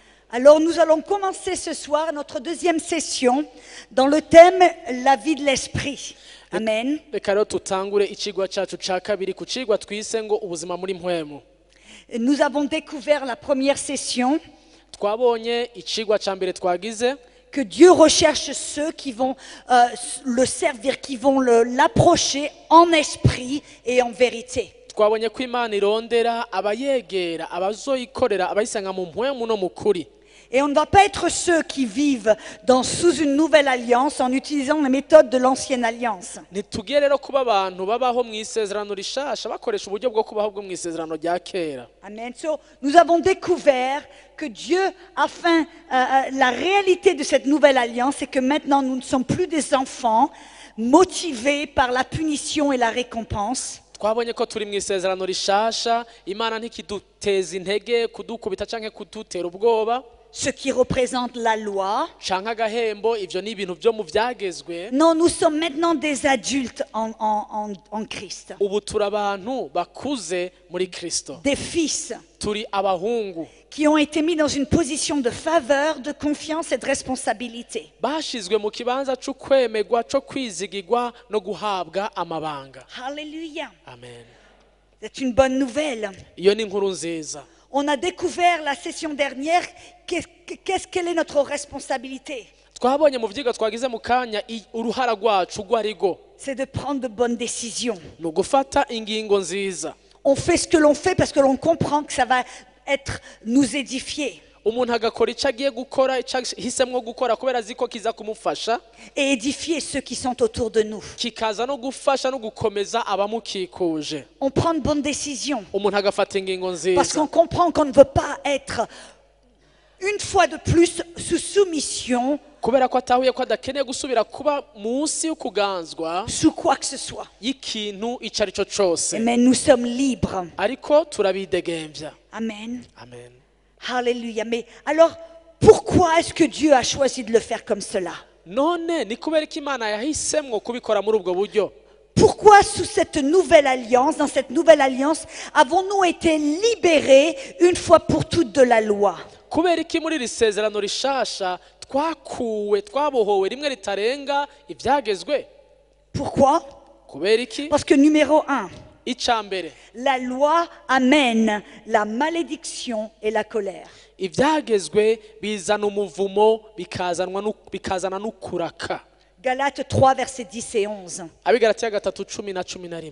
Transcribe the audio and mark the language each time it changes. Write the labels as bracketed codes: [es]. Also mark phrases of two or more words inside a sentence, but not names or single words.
[fr] Alors nous allons commencer ce soir notre deuxième session dans le thème la vie de l'esprit. Amen. [rn] Reka rero tutangure icigwa cacu ca kabiri ku cigwa twise ngo ubuzima muri mpwemu. [fr] Nous avons découvert la première session [rn] Twabonye icigwa ca mbere twagize [fr] que Dieu recherche ceux qui vont le servir, qui vont l'approcher en esprit et en vérité. [rn] twabonye ko Imana irondera abayegera abazoyikorera abayisanga mu mpwemu no mu kuri. [fr] Et on ne va pas être ceux qui vivent sous une nouvelle alliance en utilisant les méthodes de l'ancienne alliance. [rn] Ntitugiye rero kuba abantu babaho mu isezerano rishasha bakoresha uburyo bwo kubaho bwo mu isezerano rya kera. Amen. [fr] So, nous avons découvert que Dieu a fait la réalité de cette nouvelle alliance, c'est que maintenant nous ne sommes plus des enfants motivés par la punition et la récompense. [rn] Twabonye ko turi mu isezerano rishasha, Imana ntikiduteza intege kudukubita canke kudutera ubwoba. [fr] Ce qui représente la loi. [rn] Canke agahembo, ivyo ni ibintu vyo mu vyagezwe. [fr] Non, nous sommes maintenant des adultes en Christ. [rn] Ubu turi abantu bakuze muri Kristo. [fr] Des fils [rn] Turi abahungu [fr] qui ont été mis dans une position de faveur, de confiance et de responsabilité. [rn] bashizwe mu kibanza co kwemegwa co kwizigirwa no guhabwa amabanga. Alléluia. Amen. [fr] C'est une bonne nouvelle. [rn] Iyo ni inkuru nziza. [fr] On a découvert la session dernière quelle est notre responsabilité. [rn] Twabonye mu vyigwa twagize mu kanya uruhara rwacu rwarigo. [fr] C'est de prendre de bonnes décisions. [rn] No gufata ingingo nziza. [fr] On fait ce que l'on fait parce que l'on comprend que ça va nous édifier. [rn] Umuntu agakora ico agiye gukora ico hisemwo gukora kubera aziko kiza kumufasha [fr] Et édifier ceux qui sont autour de nous. [rn] kikaza no gufasha no gukomeza abamukikuje. [fr] On prend de bonnes décisions [rn] Umuntu agafata ingingo [fr] parce [rn] nziza [fr] qu'on comprend qu'on ne veut pas être une fois de plus sous soumission, [rn] kubera ko atahuye ko adakeneye gusubira kuba munsi y'ukuganzwa [fr] sous quoi que ce soit. [rn] y'ikintu ico ari cyo cose. [fr] Mais nous sommes libres. [rn] Ariko turabidegemvya. Amen. Amen. Alléluia. [fr] Mais alors, pourquoi est-ce que Dieu a choisi de le faire comme cela? [rn] None ni kubera ko Imana yahisemwo kubikora muri ubwo buryo. [fr] Pourquoi sous cette nouvelle alliance, dans cette nouvelle alliance, avons-nous été libérés une fois pour toutes de la loi? [rn] Kubera iki muri iri sezerano rishasha twabohowe rimwe ritarenga ivyagezwe? [fr] Pourquoi? [rn] Kubera iki? [fr] Parce que numéro 1, [rn] Icambere, [fr] la loi amène la malédiction et la colère. [rn] ivyagezwe bizana umuvumo bikazana n'ukuraka. [fr] Galates 3, versets 10 et 11. [rn] Abigalatiya 3:10 na 11.